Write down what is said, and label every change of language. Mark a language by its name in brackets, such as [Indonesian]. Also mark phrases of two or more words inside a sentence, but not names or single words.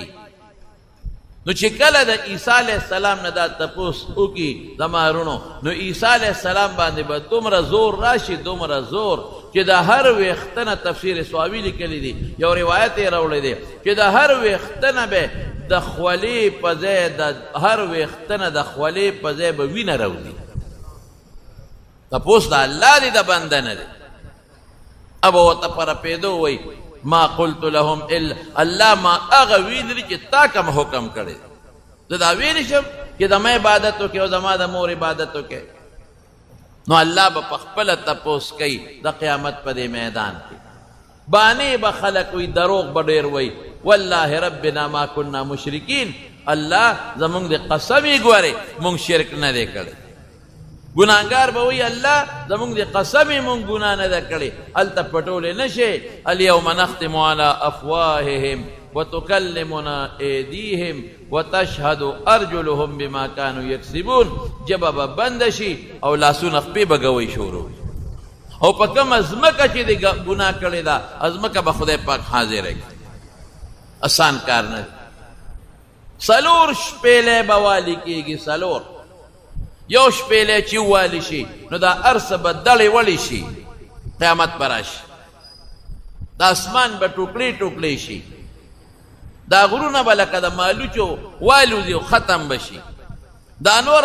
[Pashto] نو چې کله د عیسی [Arabic] علیه السلام [Pashto] نه دا تپوس وکړي زما وروڼو، نو عیسی [Arabic] علیه السلام [Pashto] باندې به دومره زور راشي، دومره زور چې د هر ویښته نه تفسیر سواوي لیکلی دي، یو روایت یې راوړی دی چې د هر ویښته نه به د خولې په ځای د هر ویښته نه د خولې په ځای به وینه راوځي. تپوس د الله دی، د بنده نه دی. اب ورته په رپېدو وایي [Arabic] ما قلت لهم الا، [Pashto] الله ما هغه ویلي چې تا کوم حکم کړی، زه دا ویلی شم چې زما عبادت وکړې او زما د مور عبادت وکړې. نو الله به په خپله تپوس کوي د قیامت په دې میدان کې. بانې به خلک وي، دروغ به ډېر وایي، [Arabic] والله ربنا ما كنا مشرکین. [Pashto] الله زمونږ د قسم یې ګورې مونږ شرک نه دی کړی، گناهګار به وایي الله زمونږ د قسم یې مونږ ګناه نه ده کړې هلته پټولی نه شي [Arabic] الیوم نختم علی افواههم وتکلمنا ایدیهم وتشهد ارجلهم بما كانوا یکسبون [Pashto] ژبه به بنده شي او لاسونه خپې به ګوی شروع او په کومه ځمکه چې د ګناه کړې ده ځمکه به خدای پاک حاضره کړي آسان کار نه دی څلور شپېلې به والي کېږي څلور یو شپېلې چې ووالي شي نو دا هر څه به دړې وړې شي قیامت به راشي د اسمان به ټوکړې ټوکړې شي دا غرونه به لکه د مالوچو والوځي او ختم به شي دا نور